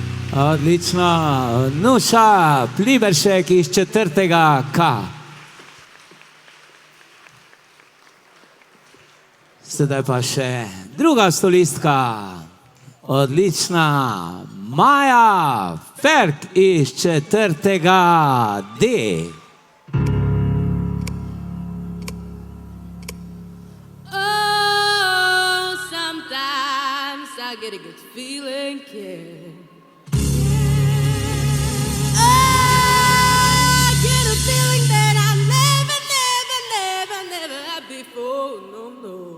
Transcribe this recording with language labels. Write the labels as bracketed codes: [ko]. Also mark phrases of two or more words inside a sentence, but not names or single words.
[sl] Odlično. Nuša Pliberšek iz 4. K. Sedaj pa še druga solistka. Odlična. Maja Ferk iz 4. D. [en] Oh, sometimes I get a good feeling, yeah. I get a feeling that I never had before, no, no.